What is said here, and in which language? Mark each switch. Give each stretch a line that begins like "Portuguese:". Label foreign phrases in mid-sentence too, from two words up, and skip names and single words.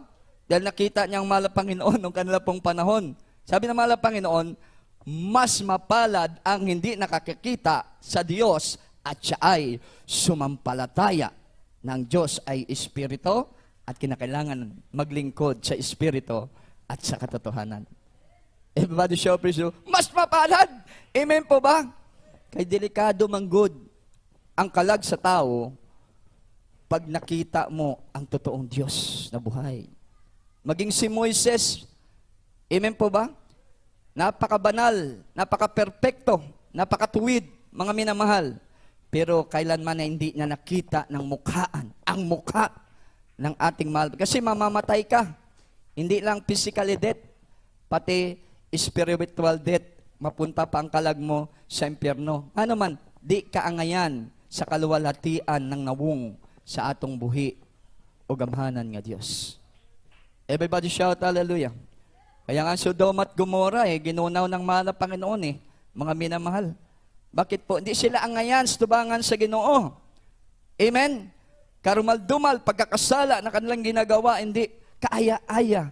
Filipino: Dahil nakita niya ang mahal na Panginoon noong kanila pong panahon. Sabi ng mahal na Panginoon, mas mapalad ang hindi nakakikita sa Diyos at siya ay sumampalataya ng Diyos ay Espiritu at kinakailangan maglingkod sa Espiritu at sa katotohanan.
English: Everybody show praise you.
Filipino: Mas mapalad! Amen po ba?
Cebuano: Kay delikado manggod ang kalag sa tao pag nakita mo ang totoong Diyos na buhay.
Filipino: Maging si Moises, amen po ba? Napakabanal, napaka-perpekto, napakatuwid, mga minamahal. Pero kailanman na hindi niya nakita ng mukhaan, ang mukha ng ating mahal. Kasi mamamatay ka. Hindi lang
English: physically death,
Filipino: pati
English: spiritual death.
Cebuano: Mapunta pa ang kalag mo sa impyerno. Ano man, di kaangayan sa kaluwalhatian ng nawong sa atong buhi o gamhanan nga Diyos.
English: Everybody shout hallelujah.
Filipino: Kaya nga Sodom at Gomora ginunaw ng mahal na Panginoon mga minamahal. Bakit po? Hindi sila angayan,
Cebuano: tubangan sa Ginoo.
Filipino: Amen? Karumal-dumal, pagkakasala na kanilang ginagawa, hindi kaaya-aya.